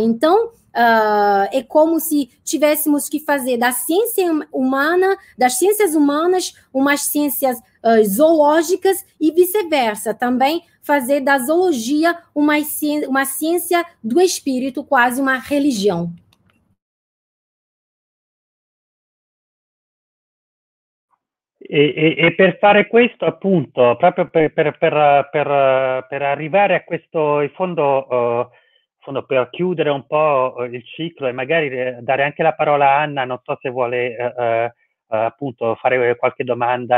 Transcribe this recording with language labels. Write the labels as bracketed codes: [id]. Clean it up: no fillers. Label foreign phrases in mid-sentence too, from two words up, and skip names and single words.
[pt] Então, é como se tivéssemos que fazer das ciências humanas umas ciências zoológicas e vice-versa. Também fazer da zoologia uma ciência do espírito, quase uma religião. [it] E per fare questo, appunto, proprio per arrivare a questo, in fondo, per chiudere un po' il ciclo e magari dare anche la parola a Anna, non so se vuole appunto fare qualche domanda.